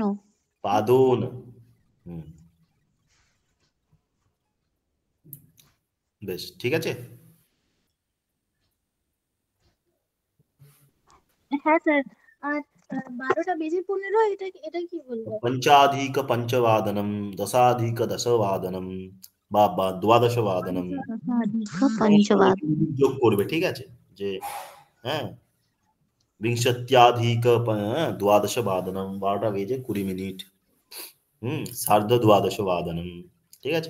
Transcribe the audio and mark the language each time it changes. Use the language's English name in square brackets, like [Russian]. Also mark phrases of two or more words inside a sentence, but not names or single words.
[Bangla] পাদন। হুম। বেশ, ঠিক আছে। হ্যাঁ স্যার। আর 12টা বেজে 15 এটা এটা কি বলবো? [Sanskrit] पंचाधिक पंचवादनम दशाधिक दशवादनम বা দ্বাদশবাদনম পঞ্চবাদ [Bangla] যোগ করবে, ঠিক আছে? যে হ্যাঁ [Sanskrit] বিংশত্যাধিক দ্বাদশবাদনম, [Bangla] 12টা বেজে 20 মিনিট, [Sanskrit] সার্ধ দ্বাদশবাদনম, [Bangla] ঠিক আছে?